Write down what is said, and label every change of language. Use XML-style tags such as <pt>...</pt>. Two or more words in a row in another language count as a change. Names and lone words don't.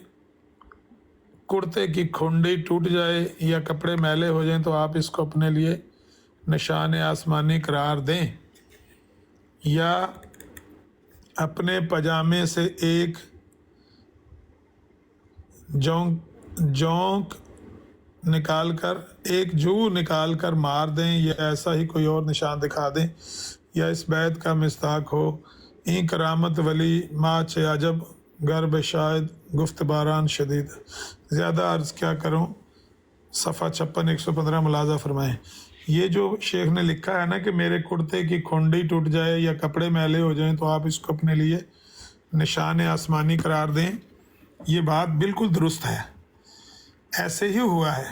<ur>کرتے کی کھنڈی ٹوٹ جائے یا کپڑے میلے ہو جائیں تو آپ اس کو اپنے لیے نشان آسمانی قرار دیں، یا اپنے پاجامے سے ایک جونک نکال کر مار دیں، یا ایسا ہی کوئی اور نشان دکھا دیں، یا اس بیت کا مصداق ہو۔</ur> <fa>این کرامت ولی ما چے عجب گرب شاید گفت باران شدید۔</fa> <ur>زیادہ عرض کیا کروں، صفحہ 56 115 ملاحظہ فرمائیں۔ یہ جو شیخ نے لکھا ہے نا کہ میرے کرتے کی کھنڈی ٹوٹ جائے یا کپڑے میلے ہو جائیں تو آپ اس کو اپنے لیے نشان آسمانی قرار دیں، یہ بات بالکل درست ہے، ایسے ہی ہوا ہے۔</ur>